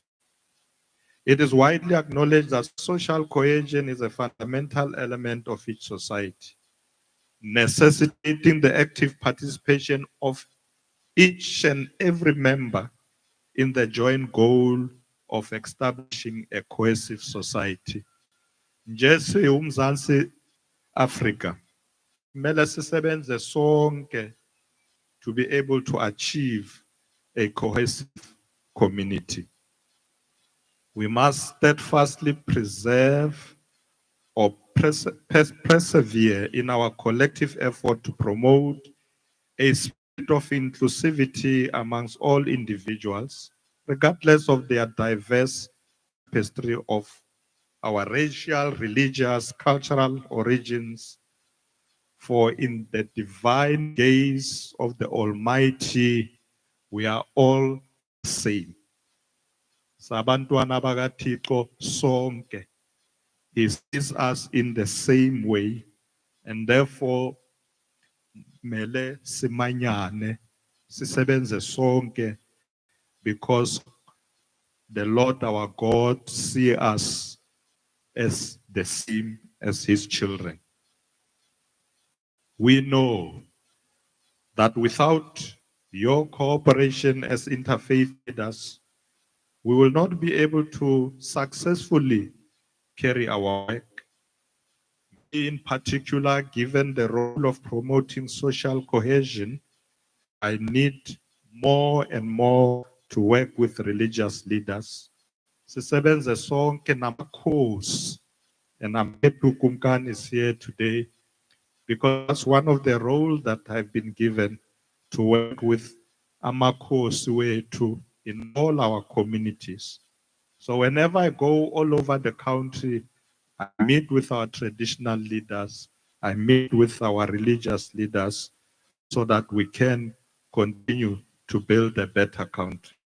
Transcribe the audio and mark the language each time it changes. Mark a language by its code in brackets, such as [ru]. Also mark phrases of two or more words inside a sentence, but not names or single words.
[en] It is widely acknowledged that social cohesion is a fundamental element of each society, necessitating the active participation of each and every member in the joint goal of establishing a cohesive society. [xh] Nje siwuMzansi Africa, kumele sisebenze sonke [en] to be able to achieve a cohesive community. We must steadfastly preserve or persevere in our collective effort to promote a spirit of inclusivity amongst all individuals, regardless of their diverse history of our racial, religious, cultural origins. For in the divine gaze of the Almighty, we are all the same. [xh] Sabantwana bakaThixo sonke. [en] He sees us in the same way, and therefore, [xh] mele simanyane, sisebenze sonke, [en] because the Lord our God see us as the same as his children. We know that without your cooperation as interfaith leaders, we will not be able to successfully carry our work. In particular, given the role of promoting social cohesion, I need more and more to work with religious leaders. [xh] Sisebenze sonke namakhosi, [en] and I'm happy Kumkan is here today because that's one of the roles that I've been given to work with [xh] amakhosi wethu [en] in all our communities. So whenever I go all over the country, I meet with our traditional leaders, I meet with our religious leaders so that we can continue to build a better country.